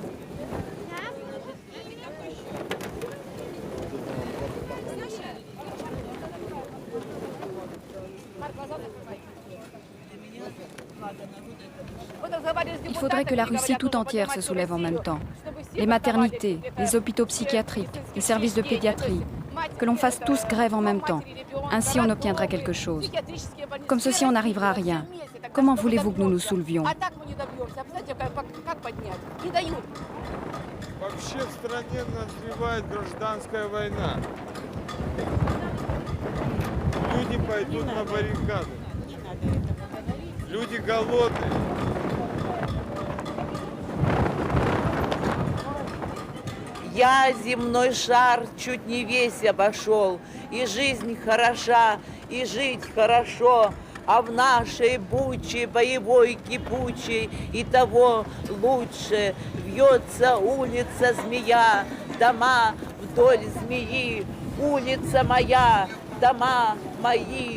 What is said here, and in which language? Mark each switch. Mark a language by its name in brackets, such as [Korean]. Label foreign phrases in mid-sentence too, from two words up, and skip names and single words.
[French] Il faudrait que la Russie tout entière se soulève en même temps. Les maternités, les hôpitaux psychiatriques, les services de pédiatrie, que l'on fasse tous grève en même temps. Ainsi on obtiendra quelque chose. Comme ceci on n'arrivera à rien. Comment voulez-vous que nous nous soulevions? [Russian] Вообще в стране назревает гражданская война. Люди пойдут на баррикады. Люди голодные. Я земной шар чуть не весь обошел, и жизнь хороша, и жить хорошо, а в нашей буче боевой кипучей и того лучше вьется улица змея, дома вдоль змеи, улица моя, дома мои.